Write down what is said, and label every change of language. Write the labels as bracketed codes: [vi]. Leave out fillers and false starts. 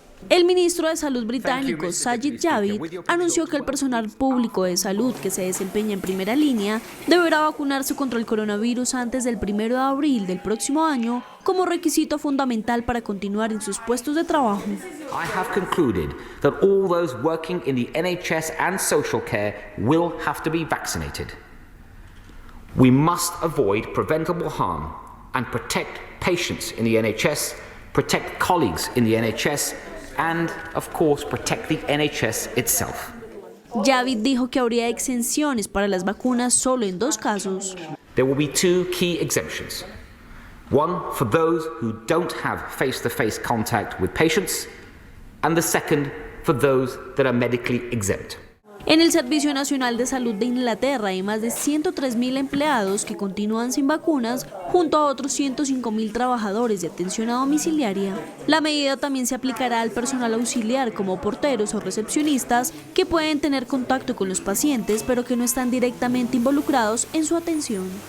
[es] El ministro de Salud británico, Sajid Javid, anunció que el personal público de salud que se desempeña en primera línea deberá vacunarse contra el coronavirus antes del 1 de abril del próximo año como requisito fundamental para continuar en sus puestos de trabajo. [en] I have concluded that all those working in the NHS and social care will have to be vaccinated. We must avoid preventable harm and protect patients in the NHS, protect colleagues in the NHS, and, of course, protect the NHS itself. [es] Javid dijo que habría exenciones para las vacunas solo en 2 casos. [en] There will be 2 key exemptions. One for those who don't have face-to-face contact with patients, and the second for those that are medically exempt. [es] En el Servicio Nacional de Salud de Inglaterra hay más de 103.000 empleados que continúan sin vacunas, junto a otros 105.000 trabajadores de atención a domiciliaria. La medida también se aplicará al personal auxiliar como porteros o recepcionistas que pueden tener contacto con los pacientes pero que no están directamente involucrados en su atención.